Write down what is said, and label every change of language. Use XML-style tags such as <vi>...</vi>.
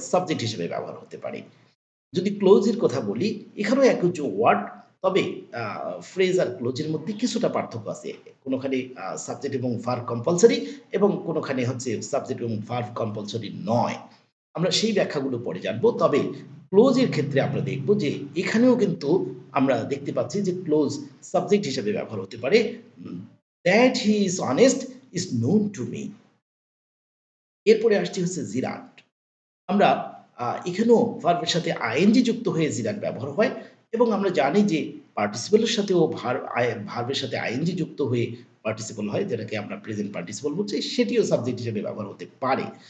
<bn>Subject হিসেবে ব্যবহার হতে পারে। যদি ক্লোজ এর কথা বলি, এখানেও একগুচ্ছ ওয়ার্ড, তবে আ ফ্রেজ আর ক্লোজ এর মধ্যে কিছুটা পার্থক্য আছে। কোনখানে সাবজেক্ট এবং ভার্ব কম্পালসরি এবং কোনখানে হচ্ছে সাবজেক্ট এবং ভার্ব কম্পালসরি নয়। আমরা সেই ব্যাখ্যাগুলো পরে জানব। তবে ক্লোজ এর ক্ষেত্রে আমরা দেখব যে এখানেও কিন্তু আমরা দেখতে পাচ্ছি যে ক্লোজ সাবজেক্ট হিসেবে ব্যবহার হতে পারে।</bn> <en>"That he is honest is known to me."</en> <bn>এরপরে আসছি হচ্ছে জিরান্ড। আমরা এখানেও ভার্বের সাথে আইএনজি যুক্ত হয়ে জিরান্ড ব্যবহার হয় এবং আমরা জানি যে পার্টিসিপল এর সাথেও ভার্বের সাথে আইএনজি যুক্ত হয়ে পার্টিসিপল হয়, যেটাকে আমরা প্রেজেন্ট পার্টিসিপল বলছি, সেটিও সাবজেক্ট হিসেবে ব্যবহার হতে পারে।</bn>